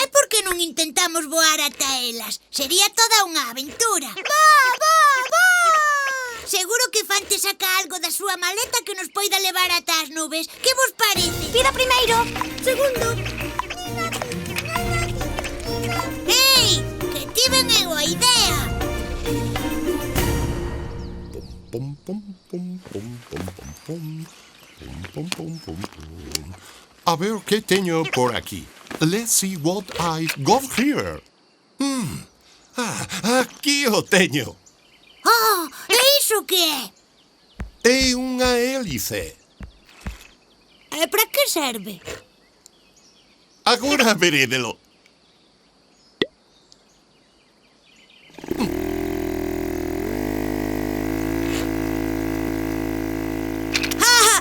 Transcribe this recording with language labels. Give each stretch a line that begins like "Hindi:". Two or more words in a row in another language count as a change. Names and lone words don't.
Galician: E por que non intentamos voar ata elas? Sería toda unha aventura. Seguro que Fante saca algo da súa maleta que nos poida levar ata as nubes. Que vos parece? Pida primeiro. Segundo. Ei, que tiven eu a idea. Pum, pum, pum, pum, pum, pum, pum. Pum, pum, pum, pum. A ver que teño por aquí.
English: Let's see what I've got here.
Galician: Aquí o teño. Oh, e iso que é? É unha hélice. E para que serve? Agora verédelo. ¡Ah!